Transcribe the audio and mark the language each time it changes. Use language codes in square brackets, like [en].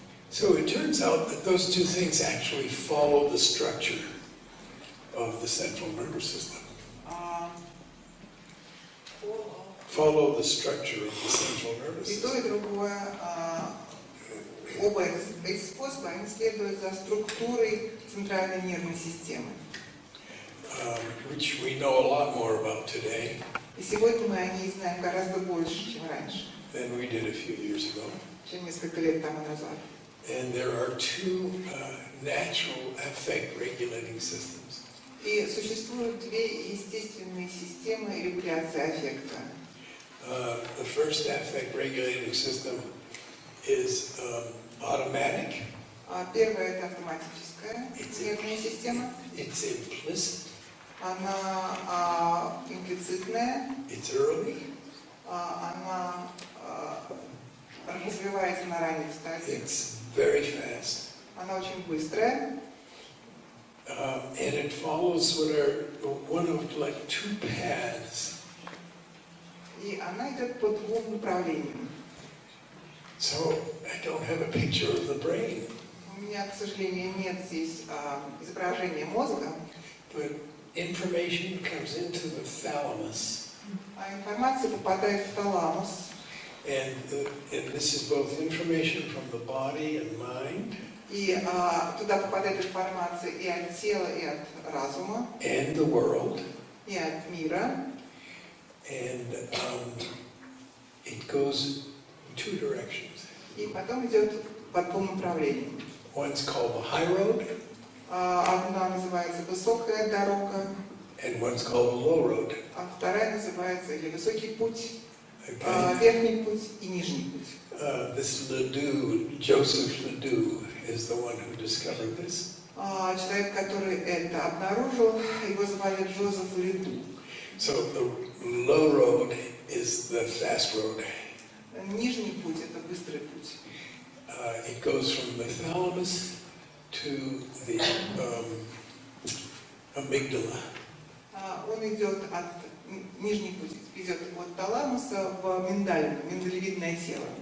[en] So it turns out that those two things actually follow the structure of the central nervous system. Follow the structure of the central nervous [ru] И [en] system. [ru] то, и другое, оба эти способа, они следуют за структурой центральной нервной системы. [en] Which we know a lot more about today [ru] И сегодня мы о ней знаем гораздо больше, чем раньше, [en] than we did a few years ago. [ru] чем несколько лет тому назад. [en] And there are two natural affect regulating systems. [ru] И существуют две естественные системы регуляции аффекта. [en] The first affect regulating system is automatic. [ru] Первая – это автоматическая нервная система. [en] It's implicit. [ru] Она имплицитная. [en] It's early. [ru] Она развивается на ранних стадиях. [en] It's very fast. [ru] Она очень быстрая. [en] And it follows what are one of like two paths. [ru] И она идет по двум направлениям. [en] So I don't have a picture of the brain. [ru] У меня, к сожалению, нет здесь изображения мозга. [en] But information comes into the thalamus. [ru] А информация попадает в таламус. [en] And this is both information from the body and mind. [ru] И туда попадает информация и от тела, и от разума. [en] And the world. [ru] И от мира. [en] And it goes in two directions. [ru] И потом идет по двум направлениям. [en] One's called the high road. [ru] Одна называется высокая дорога. [en] And one's called the low road. [ru] А вторая называется или высокий путь, [en] Okay. [ru] верхний путь и нижний путь. [en] This Ledoux, Joseph Ledoux, is the one who discovered this. [ru] Человек, который это обнаружил, его звали Джозеф Лиду. [en] So the low road is the fast road. [ru] Нижний путь – это быстрый путь. [en] It goes from the thalamus to the amygdala. [ru] Он идет от нижний путь идет от таламуса в миндалевидное тело.